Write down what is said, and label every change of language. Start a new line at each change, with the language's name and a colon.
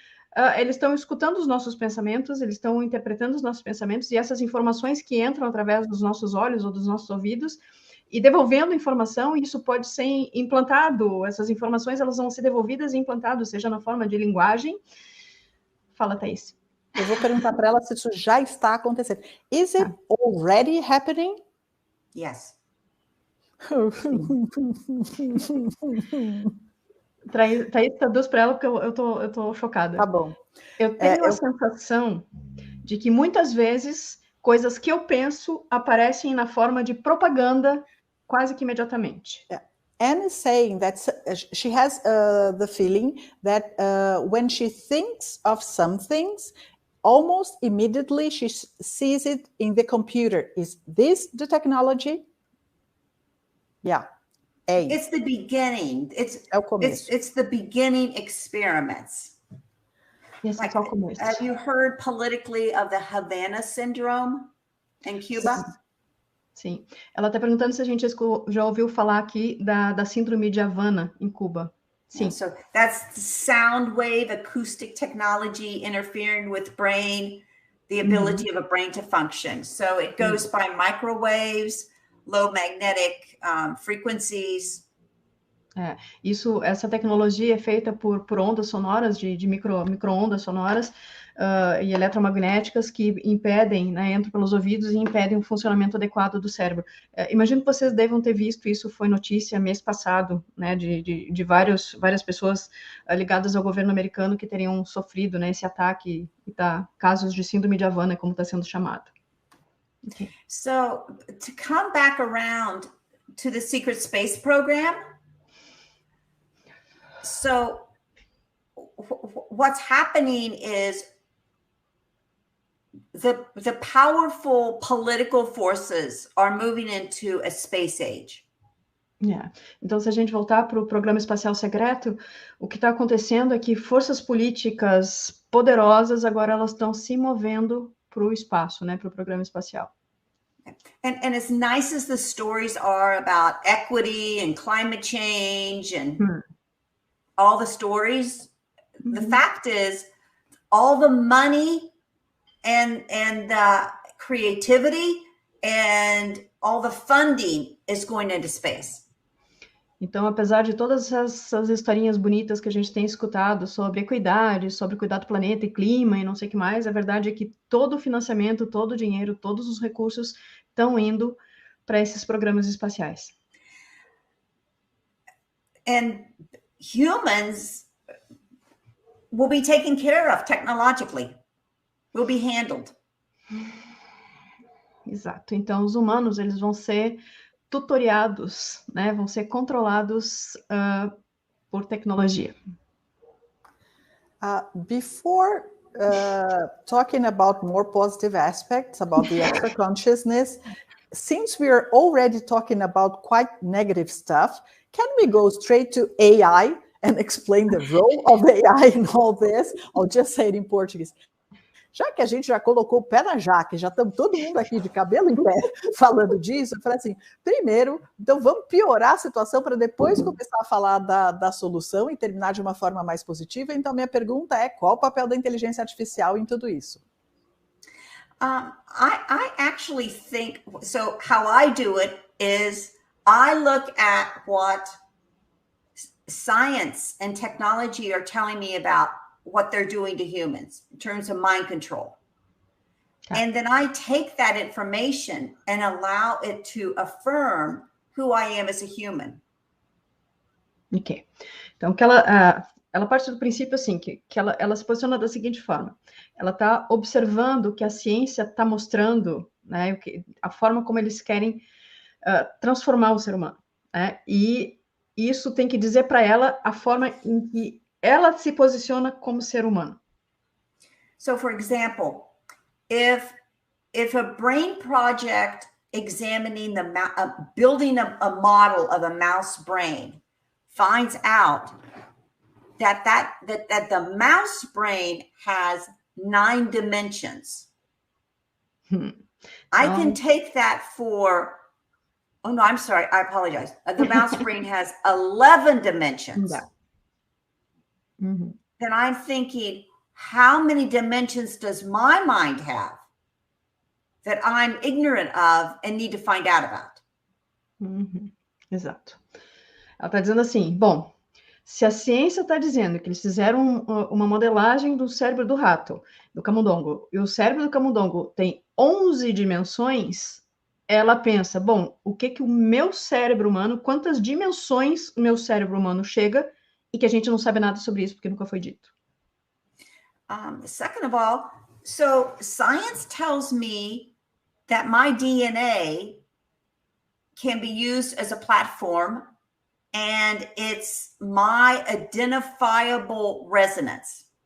Portuguese: Então, eles estão escutando os nossos pensamentos, eles estão interpretando os nossos pensamentos e essas informações que entram através dos nossos olhos ou dos nossos ouvidos e devolvendo informação, e isso pode ser implantado, essas informações elas vão ser devolvidas e implantadas, seja na forma de linguagem. Fala, Thaís. Eu vou perguntar para ela se isso já está acontecendo.
English: Is it already happening? yes.
Portuguese: Thaís, traduz para ela porque eu tô chocada. Tá bom. Eu tenho a sensação de que muitas vezes coisas que eu penso aparecem na forma de propaganda quase que imediatamente.
English: Anne is saying that she has the feeling that when she thinks of some things, almost immediately she sees it in the computer. Is this the technology? Yeah. It's the beginning. It's the beginning experiments. Yes, like, have you heard politically of the Havana syndrome in Cuba?
Portuguese: Sim. Ela está perguntando se a gente já ouviu falar aqui da síndrome de Havana em Cuba. Sim.
English: So that's the sound wave acoustic technology interfering with brain, the ability of a brain to function. So it goes by microwaves, low magnetic frequencies.
Portuguese: Essa tecnologia é feita por ondas sonoras, de micro-ondas sonoras e eletromagnéticas que impedem, né, entram pelos ouvidos e impedem o funcionamento adequado do cérebro. Imagino que vocês devam ter visto, isso foi notícia mês passado, né, de várias pessoas ligadas ao governo americano que teriam sofrido, né, esse ataque, casos de síndrome de Havana, como está sendo chamado.
English: Okay. So, to come back around to the secret space program, so what's happening is the powerful political forces are moving into a space age.
Portuguese: Então, se a gente voltar para o programa espacial secreto, o que está acontecendo é que forças políticas poderosas agora elas estão se movendo para o espaço, né, para o programa espacial.
English: And as nice as the stories are about equity and climate change and all the stories, the fact is all the money and creativity and all the funding is going into space.
Portuguese: Então, apesar de todas essas historinhas bonitas que a gente tem escutado sobre equidade, sobre cuidar do planeta e clima e não sei o que mais, a verdade é que todo o financiamento, todo o dinheiro, todos os recursos estão indo para esses programas espaciais.
English: And humans will be taken care of technologically, will be handled.
Portuguese: Exato. Então, os humanos, eles vão ser tutoriados, né? Vão ser controlados por tecnologia.
English: Before talking about more positive aspects about the extra consciousness, since we are already talking about quite negative stuff, can we go straight to AI and explain the role of AI in all this? I'll just say it in Portuguese.
Portuguese: já que a gente já colocou o pé na jaca, já estamos todo mundo aqui de cabelo em pé falando disso, eu falei assim, primeiro, então vamos piorar a situação para depois começar a falar da solução e terminar de uma forma mais positiva. Então, minha pergunta é, qual o papel da inteligência artificial em tudo isso?
English: I actually think, so how I do it is I look at what science and technology are telling me about what they're doing to humans in terms of mind control. Okay. And then I take that information and allow it to affirm who I am as a human.
Portuguese: Ok. Então, que ela parte do princípio assim, que ela se posiciona da seguinte forma. Ela está observando que a ciência está mostrando, né, a forma como eles querem transformar o ser humano. Né? E isso tem que dizer para ela a forma em que ela se posiciona como ser humano.
English: So, for example, if a brain project examining building a model of a mouse brain finds out that the mouse brain has 9 dimensions, I can take that for, oh no, I'm sorry, I apologize. The mouse brain has 11 dimensions. Yeah. Mm-hmm. Then I'm thinking, how many dimensions does my mind have that I'm ignorant of and need to find out about?
Portuguese: Uhum. Exato. Ela está dizendo assim, bom, se a ciência está dizendo que eles fizeram uma modelagem do cérebro do rato, do camundongo, e o cérebro do camundongo tem 11 dimensões, ela pensa, bom, o que o meu cérebro humano, quantas dimensões o meu cérebro humano chega e que a gente não sabe nada sobre isso porque nunca foi dito.
English: Second of all, so science tells me that my DNA can be used as a platform and it's my identifiable resonance.